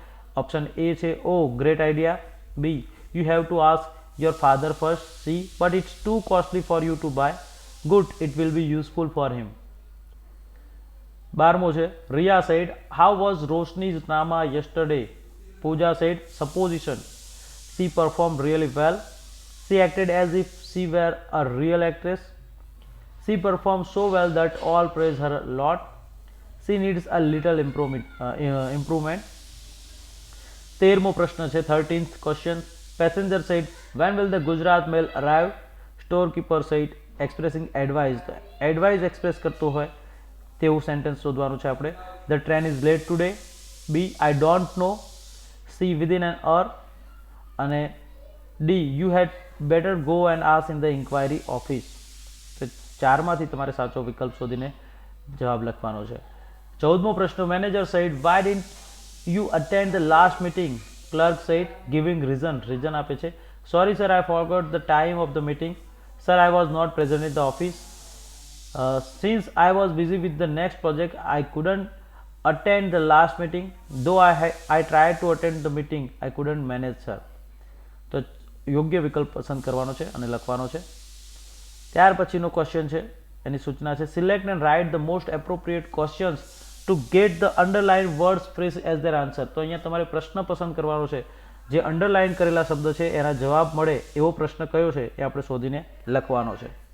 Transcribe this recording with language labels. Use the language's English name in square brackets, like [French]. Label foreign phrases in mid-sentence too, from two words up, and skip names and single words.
[English] Option A છે O great idea. B you have to ask your father first. C but it's too costly for you to buy. Good, it will be useful for him. [Gujarati] 12મો છે [English] Riya said how was Roshni's drama yesterday. Pooja said supposition. She performed really well. She acted as if she were a real actress. She performed so well that all praise her a lot. She needs a little improvement. [Gujarati] 13મો પ્રશ્ન છે [English] 13th question. Passenger said When will the Gujarat Mail arrive? Store keeper said expressing advice. [Gujarati] તો એડવાઇઝ એક્સપ્રેસ કરતું હોય તેવું સેન્ટેન્સ શોધવાનું છે આપણે. [English] The train is late today. B I don't know. C within an hour. અને D you had better go and ask in the enquiry office. [Gujarati] તો ચારમાંથી તમારે સાચો વિકલ્પ શોધીને જવાબ લખવાનો છે. 14મો પ્રશ્ન, [English] Manager said why didn't you attend the last meeting? Clerk said giving reason [Gujarati] આપે છે. [English] Sorry sir, I forgot the time of the meeting. Sir, I was not present in the office. Since I was busy with the next project I couldn't attend the last meeting, though I tried to attend the meeting, I couldn't manage, sir. [Gujarati] તો યોગ્ય વિકલ્પ પસંદ કરવાનો છે અને લખવાનો છે. ત્યાર પછીનો ક્વેશ્ચન છે, એની સૂચના છે, [English] Select and write the most appropriate questions to get the underlined words phrase as their answer. [Gujarati] તો અહીંયા તમારે પ્રશ્ન પસંદ કરવાનો છે. જે અંડરલાઇન કરેલા શબ્દ છે એના જવાબ મળે એવો પ્રશ્ન કયો છે એ આપણે શોધીને લખવાનો છે.